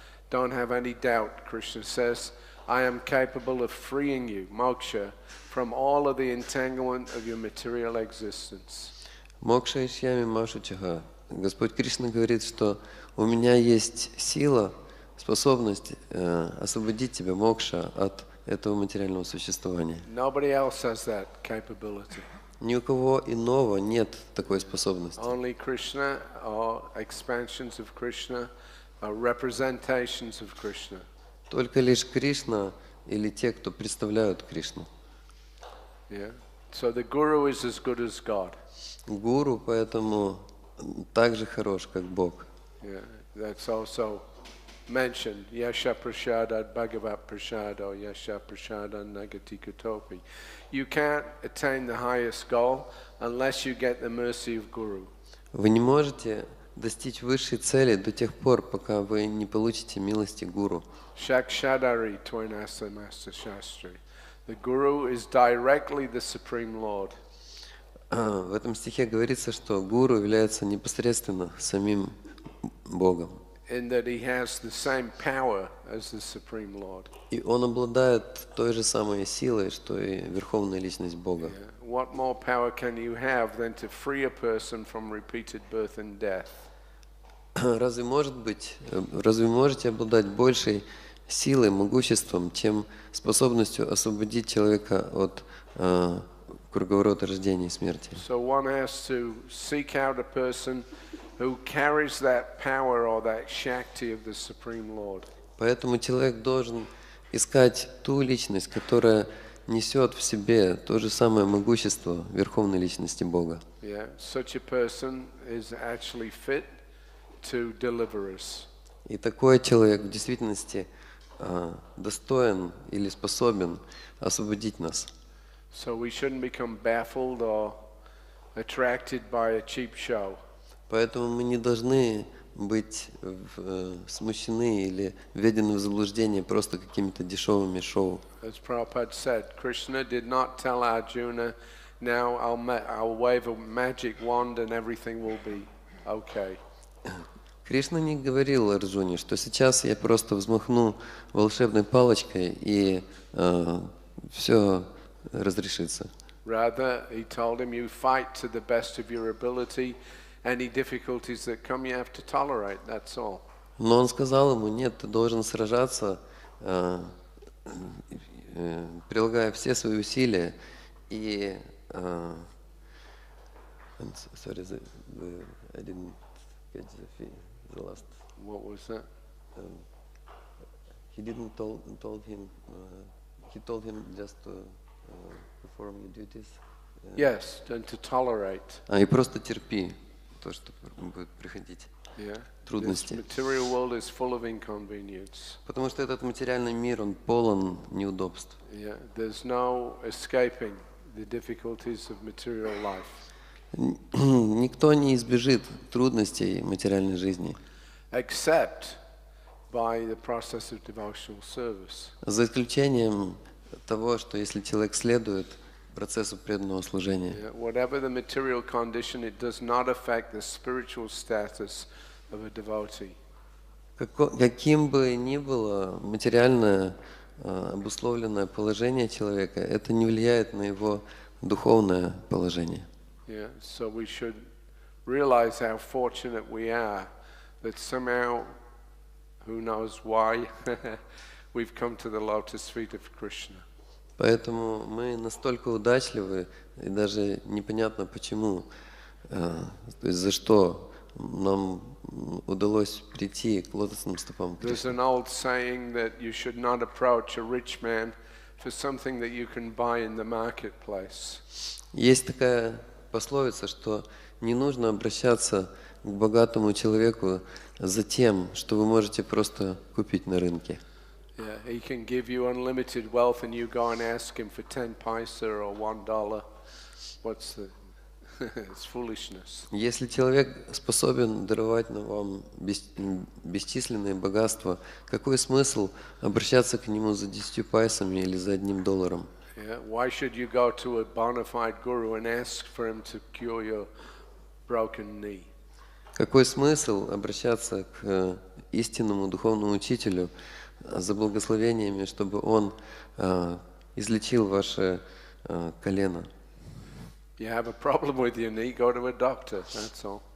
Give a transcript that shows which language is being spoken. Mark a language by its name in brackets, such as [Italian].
[English] Don't have any doubt, Krishna says, I am capable of freeing you, moksha, from all of the entanglement of your material existence. [Sanskrit] Мокша ишьями машу чаха. [Russian] Господь Кришна говорит, что у меня есть сила, способность освободить тебя, мокша, от этого материального существования. [English] Nobody else has that capability. [Russian] Ни у кого иного нет такой способности. [English] Only Krishna or expansions of Krishna or representations of Krishna. [Russian] Только лишь Кришна или те, кто представляют Кришну. [English] Yeah. So the guru is as good as God. [Russian] Гуру поэтому так же хорош, как Бог. [English] Yeah. That's also mentioned, [Sanskrit] Yasha Prashadad Bhagavat Prashado, Yasha Prashadad Nagati Kutopi. [English] You can't attain the highest goal unless you get the mercy of Guru. [Russian] Вы не можете достичь высшей цели до тех пор, пока вы не получите милости Гуру. [Sanskrit] Shakshadari Twainasa Master Shastri. [English] The Guru is directly the Supreme Lord. [Russian] В этом стихе говорится, что Гуру является непосредственно самим Богом. [English] In that he has the same power as the Supreme Lord. [Russian] И он обладает той же самой силой, что и Верховная Личность Бога. [English] Yeah. What more power can you have than to free a person from repeated birth and death? [Russian] Разве можете обладать большей силой, могуществом, чем способностью освободить человека от круговорота рождения и смерти? [English] So one has to seek out a person who carries that power or that shakti of the Supreme Lord. [Russian] Поэтому человек должен искать ту личность, которая несет в себе то же самое могущество Верховной Личности Бога. [English] Yeah, such a person is actually fit to deliver us. [Russian] И такой человек в действительности достоин или способен освободить нас. [English] So we shouldn't become baffled or attracted by a cheap show. [Russian] Поэтому мы не должны быть смущены или введены в заблуждение просто какими-то дешевыми шоу. [English] As Prabhupada said, Krishna did not tell Arjuna, now I'll wave a magic wand and everything will be okay. [Russian] Кришна не говорил Арджуне, что сейчас я просто взмахну волшебной палочкой и все разрешится. [English] Rather, he told him, you fight to the best of your ability. Any difficulties that come, you have to tolerate. That's all. [Russian] Но он сказал ему, нет, ты должен сражаться, прилагая все свои усилия. И [English] sorry, I didn't get the last. What was that? He didn't told him. He told him just to perform your duties. Yes, and to tolerate. [Russian] И просто терпи то, что будет приходить. [English] Yeah. [Russian] Трудности. [English] This material world is full of inconvenience. [Russian] Потому что этот материальный мир, он полон неудобств. [English] Yeah. There's no escaping the difficulties of material life. [Russian] Никто не избежит трудностей материальной жизни. [English] Except by the process of devotional service. [Russian] За исключением того, что если человек следует процессу преданного служения. [English] Yeah. Whatever the material condition, it does not affect the spiritual status of a devotee. [Russian] Каким бы ни было материальное обусловленное положение человека, это не влияет на его духовное положение. [English] Yeah. So we should realize how fortunate we are that somehow who knows why, we've come to the lotus feet of Krishna. [Russian] Поэтому мы настолько удачливы, и даже непонятно почему, то есть за что нам удалось прийти к лотосным стопам [English] There's [Russian] Кришны. [English] an old saying that you should not approach a rich man for something that you can buy in the marketplace. [Russian] Есть такая пословица, что не нужно обращаться к богатому человеку за тем, что вы можете просто купить на рынке. [English] Yeah, he can give you unlimited wealth and you go and ask him for 10 paisa or $1. What's the... It's foolishness. [Russian] Если человек способен даровать вам бесчисленные богатства, какой смысл обращаться к нему за 10 пайсами или за $1? [English] Yeah, why should you go to a bona fide guru and ask for him to cure your broken knee? [Russian] Какой смысл обращаться к истинному духовному учителю за благословениями, чтобы он излечил ваше колено? [English] You have a problem with your knee, go to a doctor, that's all.